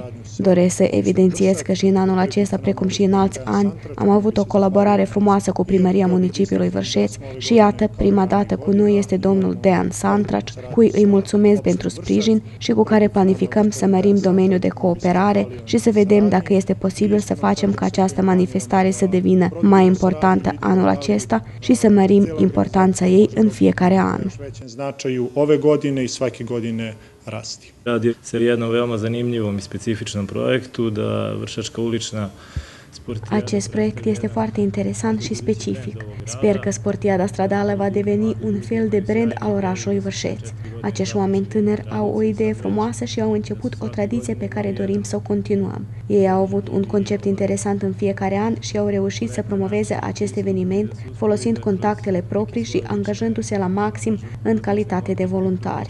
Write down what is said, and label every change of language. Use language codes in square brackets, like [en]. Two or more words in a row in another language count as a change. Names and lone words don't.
[ro] Doresc să evidențiez că și în anul acesta, precum și în alți ani, am avut o colaborare frumoasă cu Primăria Municipiului Vârșeț și iată, prima dată cu noi este domnul Dean Santraci, cui îi mulțumesc pentru sprijin și cu care planificăm să mărim domeniul de cooperare și să vedem dacă este posibil să facem ca această manifestare să devină mai importantă anul acesta și să mărim importanța ei în fiecare an. [sr] Radi se o jednom veoma zanimljivom i specifičnom projektu da Vršačka ulična sportijada. [ro] Acest proiect este foarte interesant și specific. Sper că Sportiada stradală va deveni un fel de brand al orașului Vârșeț. Acești oameni tânări au o idee frumoasă și au început o tradiție pe care dorim să o continuăm. Ei au avut un concept interesant în fiecare an și au reușit să promoveze acest eveniment folosind contactele proprii și angajându-se la maxim în calitate de voluntari.